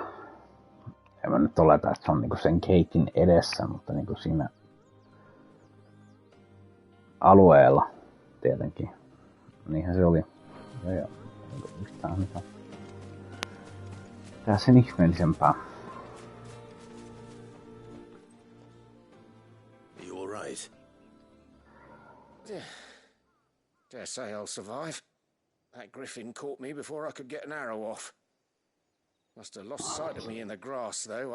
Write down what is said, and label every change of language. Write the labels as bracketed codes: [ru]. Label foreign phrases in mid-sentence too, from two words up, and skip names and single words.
[fi] En mä nyt oleta, että se on niinku sen keitin edessä, mutta niinku siinä alueella tietenkin. Niinhän se oli. Ja niinku yhtään mitään. Tää sen ihmeellisempää. [en] You all right? Dare say I'll survive. That griffin caught me before I could get an arrow off. Must have lost sight of me in the grass, though.